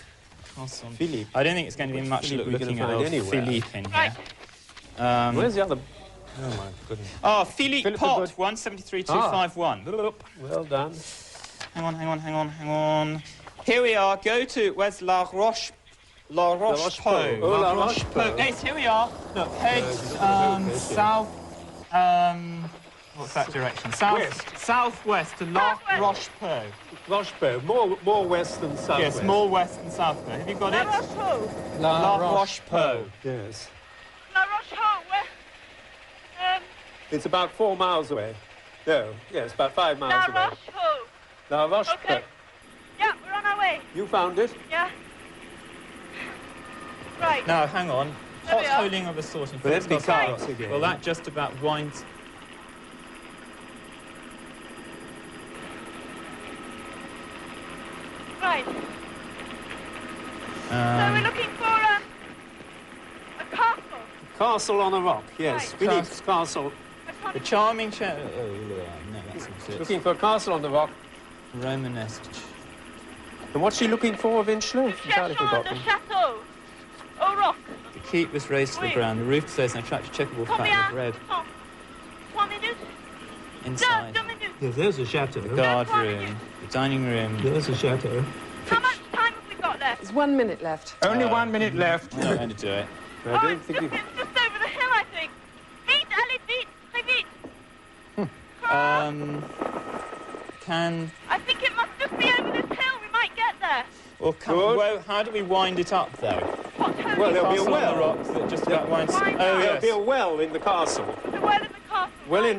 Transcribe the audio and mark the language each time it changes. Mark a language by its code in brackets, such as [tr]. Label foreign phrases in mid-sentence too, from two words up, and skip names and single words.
[en] Castle. Philippe. I don't think it's going to be much Philippe we're looking gonna at find old anywhere. Philippe in here. Right. Where's the other... Oh, my goodness. Oh, Philippe Philippe Pot, Good. 173251. Well done. Hang on. Here we are. Go to... Where's La Roche... La Roche-Pou. Oh, La Roche-Pou. Yes, here we are. Look, head south... what's that direction? Southwest to La Roche-Pou. Roche-Pou. More west than south. Yes, more west and southwest. Have you got La it? Roche-Pou. La Roche-Pou. Yes. La Roche-Pou. It's about 4 miles away. No, yes, about 5 miles La away. Roche-Pou. La Roche-Pou. Okay. Yeah, we're on our way. You found it? Yeah. Right. Now, hang on. There we are. Potholing of a sort in But let's be Philippe's castle. cards again. Well, that just about winds... Right. So we're looking for a castle. Castle on a rock, yes. Right. Philippe's castle. The charming... Oh, no, that's not it. Looking for a castle on the rock. Romanesque. And what's she looking for eventually? Entirely [fr] Cherchons [en] forgotten. [fr] de château. Au roc. [en] The keep was raised to the Oui. ground. The roof says an attractive checkerboard pattern Combien? of red. 3 minutes. Inside. 2 minutes. Yes, there's a chateau. The guard room. The dining room. There's a chateau. How much time have we got left? There's 1 minute left. Only 1 minute left. I'm not going to do it. I Oh, don't it's think just, you... it's just over the hill, I think. [fr] Vite, allez, vite, très vite. [en] I think it must just be over this hill. We might get there. Well, Good. how do we wind it up, though? What? what, Tony? Well, there'll be a Castle on the well. rocks that just about winds. Why Oh, not? There'll yes. be a well in the castle. The well in the castle. Well right.